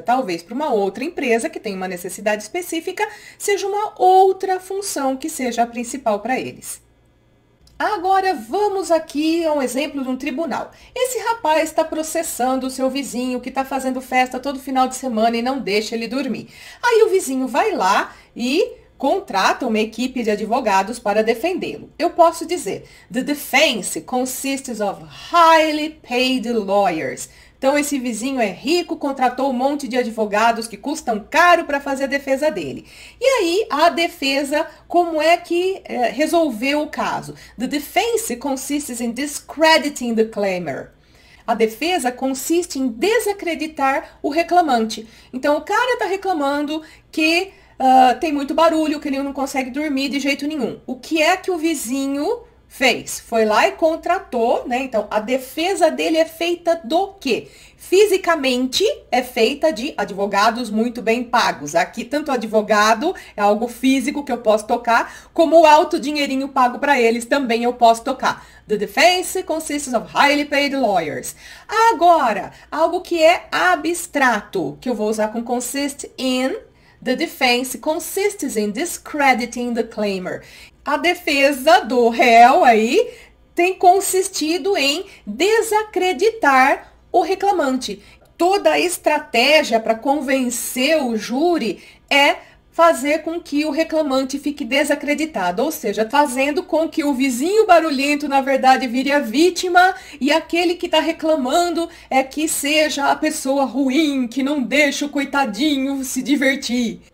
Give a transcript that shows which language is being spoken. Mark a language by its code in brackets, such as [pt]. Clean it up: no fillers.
[pt] Talvez para uma outra empresa que tem uma necessidade específica, seja uma outra função que seja a principal para eles. Agora vamos aqui a um exemplo de um tribunal. Esse rapaz está processando o seu vizinho que está fazendo festa todo final de semana e não deixa ele dormir. Aí o vizinho vai lá e contrata uma equipe de advogados para defendê-lo. Eu posso dizer, [en] the defense consists of highly paid lawyers. [pt] Então, esse vizinho é rico, contratou um monte de advogados que custam caro para fazer a defesa dele. E aí, a defesa, como é que resolveu o caso? [en] The defense consists in discrediting the claimer. [pt] A defesa consiste em desacreditar o reclamante. Então, o cara está reclamando que tem muito barulho, que ele não consegue dormir de jeito nenhum. O que é que o vizinho fez? Foi lá e contratou, né? Então, a defesa dele é feita do quê? Fisicamente, é feita de advogados muito bem pagos. Aqui, tanto advogado é algo físico que eu posso tocar, como o alto dinheirinho pago para eles também eu posso tocar. [en] The defense consists of highly paid lawyers. [pt] Agora, algo que é abstrato, que eu vou usar com consist in. [en] The defense consists in discrediting the claimer. [pt] A defesa do réu aí tem consistido em desacreditar o reclamante. Toda a estratégia para convencer o júri é fazer com que o reclamante fique desacreditado, ou seja, fazendo com que o vizinho barulhento, na verdade, vire a vítima e aquele que está reclamando é que seja a pessoa ruim, que não deixa o coitadinho se divertir.